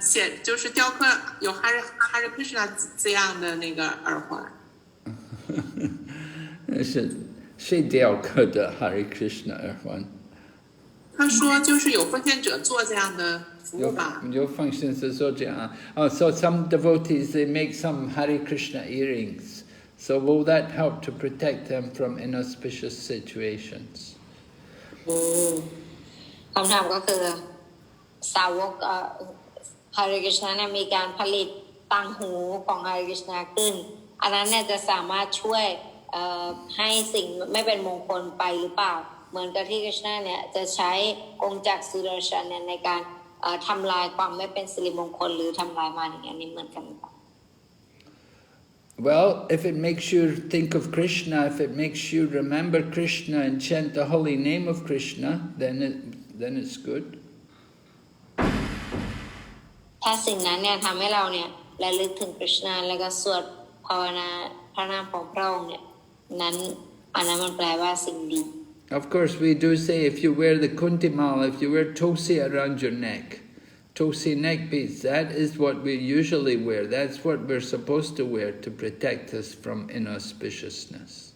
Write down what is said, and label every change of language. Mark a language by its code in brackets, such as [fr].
[zh] 写就是雕刻有 Hare Krishna 字样的那个耳环。是谁雕刻的 Hare Krishna 耳环？他说就是有奉献者做这样的服务吧。有奉献者做这样。 [en] So some devotees they make some Hare Krishna earrings. So will that help to protect them from inauspicious situations? [th] คำถามก็คือสาวกHare Krishna เนี่ยมีการผลิตต่างหูของ Hare Krishna ขึ้นอันนั้นเนี่ยจะสามารถช่วยให้สิ่งไม่เป็นมงคลไปหรือเปล่าเหมือนกับที่ Krishna เนี่ยจะใช้กงจักรสุดาชันเนี่ยในการทำลายความไม่เป็นสิริมงคลหรือทำลายมารอย่างนี้เหมือนกัน [en] Well, if it makes you think of Krishna, if it makes you remember Krishna and chant the holy name of Krishna, then it's good. [th] ถ้าสิ่งนั้นเนี่ยทำให้เราเนี่ยระลึกถึง Krishna แล้วก็สวดภาวนาพระนามของพระองค์เนี่ยอันนั้นมันแปลว่าสิ่งดี [en] Of course, we do say if you wear the kuntimal, if you wear tulsi around your neck, tulsi neck beads, that is what we usually wear. That's what we're supposed to wear to protect us from inauspiciousness.